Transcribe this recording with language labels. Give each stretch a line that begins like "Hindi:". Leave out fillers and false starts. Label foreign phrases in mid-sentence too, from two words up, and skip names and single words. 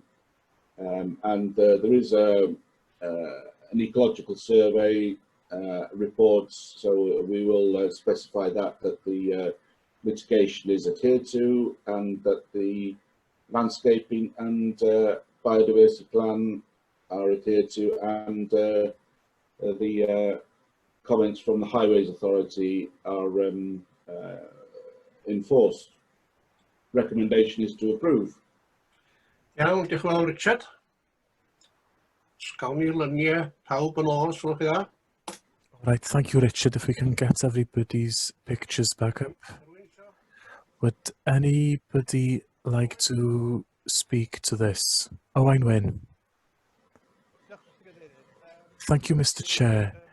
English: And there is an ecological survey reports, so we will specify that the mitigation is adhered to, and that the landscaping and biodiversity plan are adhered to, and the comments from the Highways Authority are enforced. Recommendation is to approve.
Welsh: Iawn, diolch yn fawr Richard. Gawn ni lyniau pawb yn ôl, os gwelwch chi dda.
English: Right, thank you, Richard. If we can get everybody's pictures back up. Would anybody like to speak to this? Owain Wyn. Thank you, Mr. Chair.